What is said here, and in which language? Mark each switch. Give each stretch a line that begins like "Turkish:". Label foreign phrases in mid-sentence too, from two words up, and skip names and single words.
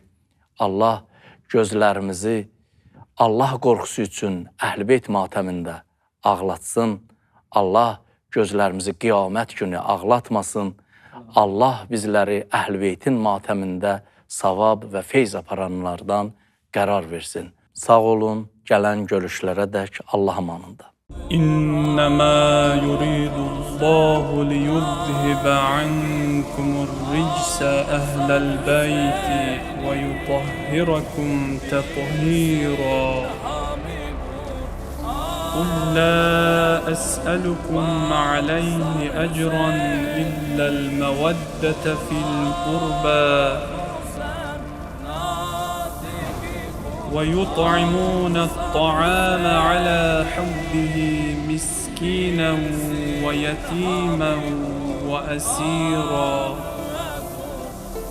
Azerbaijani: Allah gözlərimizi Allah qorxusu üçün Əhl-i-Beyt matəmində ağlatsın. Allah gözlərimizi qiyamət günü ağlatmasın. Allah bizləri Əhl-i-Beytin matəmində savab və feyz aparanlardan qərar versin. Sağ olun, gələn görüşlərə dək Allah amanında.
Arabic: إنما يريد الله ليذهب عنكم الرجس أهل البيت ويطهركم تطهيرا قل لا أسألكم عليه أجرا إلا المودة في القربى ويطعمون الطعام على حبه مسكينا ويتيما وأسيرا.